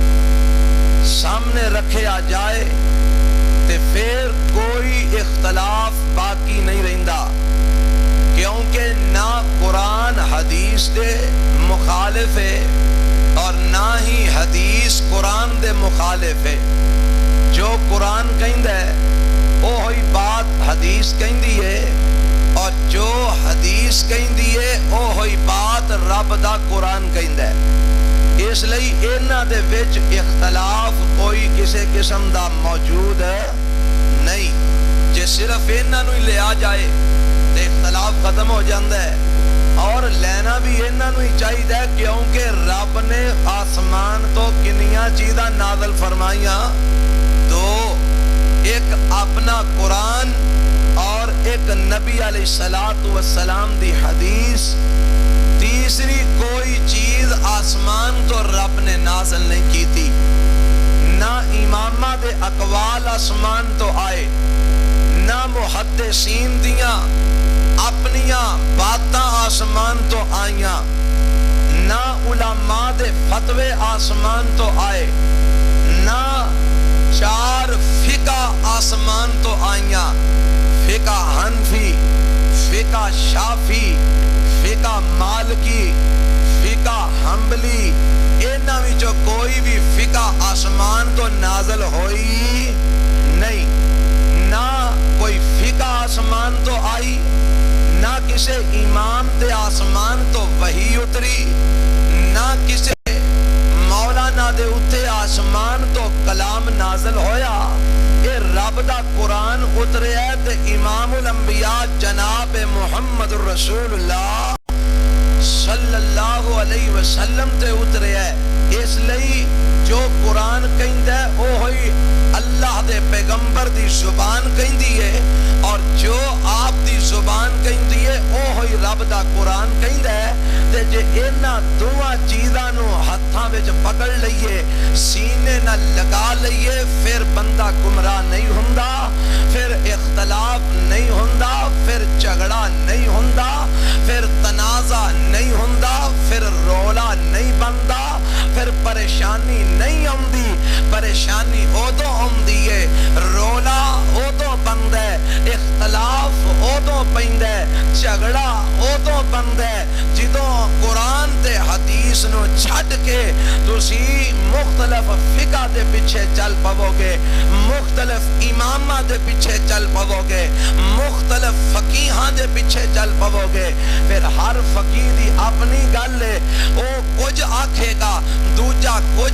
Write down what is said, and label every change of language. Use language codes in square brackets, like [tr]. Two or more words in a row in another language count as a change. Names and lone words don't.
[pa] سامنے رکھے آ جائے تے پھر کوئی اختلاف باقی نہیں رہندا، کیونکہ نہ قرآن حدیث دے مخالف ہے اور نہ ہی حدیث قرآن دے مخالف ہے۔ جو قرآن کہندا ہے وہی بات حدیث کہندی ہے، اور جو حدیث کہندی ہے وہی بات رب دا قرآن کہندا ہے۔ اس لئی انہاں دے وچ اختلاف کوئی کسی قسم دا موجود نہیں۔ جے صرف انہاں نوں ہی لیا جائے تے اختلاف ختم ہو جاندا ہے، اور لینا بھی انہاں نوں ہی چاہیدا ہے، کیونکہ رب نے آسمان تو کنیاں چیزاں نازل فرمائیاں، تو ایک اپنا قرآن اور ایک نبی [ar] علیہ السلام [pa] دی حدیث، تیسری کوئی چیز آسمان تو رب نے نازل نہیں کی تھی۔ نہ امامہ دے اقوال آسمان تو آئے، نہ محدثین دیاں اپنیاں باتاں آسمان تو آئیاں، نہ علماء دے فتوے آسمان تو آئے، نہ چار فقہ آسمان تو آئیاں، فقہ حنفی، فقہ شافی، فقہ مالکی، فقہ حنبلی، انہاں وچوں کوئی بھی فقہ آسمان تو نازل ہوئی نہیں۔ نہ کوئی فقہ آسمان تو آئی، نہ کسی امام تے آسمان تو وحی اتری، نہ کسی مولانا دے اتے آسمان تو کلام نازل ہویا۔ یہ رب دا قرآن اترے ہے تے امام الانبیاء جناب محمد الرسول اللہ [ar] صلی اللہ علیہ وسلم [pa] تے اترے ہے۔ اس لئی جو قرآن کہندا ہے اوہی اللہ دے پیغمبر دی زبان کہندی ہے اور جو آپ دی زبان کہندی ہے اوہی رب دا قرآن کہندا ہے تے جے انہاں دوواں چیزاں نو ہتھاں وچ پکڑ لئیے سینے نال لگا لئیے پھر بندہ گمراہ نہیں ہوندا پھر اختلاف نہیں ہوندا پھر جھگڑا نہیں ہوندا پھر تنازع نہیں ہوندا پھر رولا نہیں بندا پھر پریشانی نہیں آندی پریشانی ادو آندی ہے رولا ادو بندا ہے اختلاف ادو پیندا ہے جھگڑا ادو بندا ہے جدوں قرآن تے حدیث نو چھڈ کے تسی مختلف فقہ دے پیچھے چل پاو گے مختلف اماماں دے پیچھے چل پاو گے مختلف فقیہاں دے پیچھے چل پاو گے پھر ہر فقیہ دی اپنی گل ہے او کچھ آکھے گا دوجا کچھ